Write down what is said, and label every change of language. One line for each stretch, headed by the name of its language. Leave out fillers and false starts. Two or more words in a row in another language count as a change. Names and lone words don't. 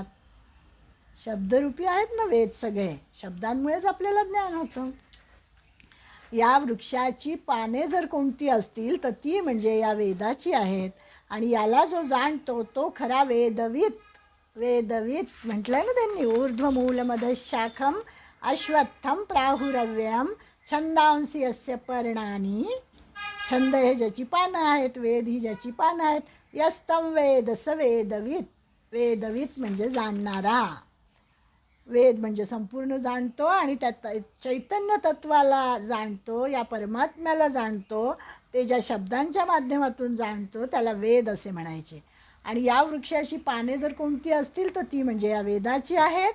Marathi: शब्दरूपी आहेत ना वेद सगळे, शब्दांमुळेच आपल्याला ज्ञान होतं. या वृक्षाची पाने जर कोणती असतील तर ती म्हणजे या वेदाची आहेत. आणि याला जो जाणतो तो खरा वेदवित. वेदवित म्हटलंय ना त्यांनी,
Sanskrit: ऊर्ध्वमूलमधशाखम अश्वत्थम प्राहुरव्ययम छंदांसी अस्य पर्णानी.
Marathi: छंद हे ज्याची पानं आहेत, वेद ही ज्याची पानं आहेत.
Sanskrit: यस्तम वेद स वेदवित.
Marathi: वेदवित म्हणजे जाणणारा. वेद म्हणजे संपूर्ण जाणतो आणि त्यात चैतन्य तत्वाला जाणतो, या परमात्म्याला जाणतो. ते ज्या शब्दांच्या माध्यमातून जाणतो त्याला वेद असे म्हणायचे. आणि या वृक्षाची पाने जर कोणती असतील तर ती म्हणजे या वेदाची आहेत.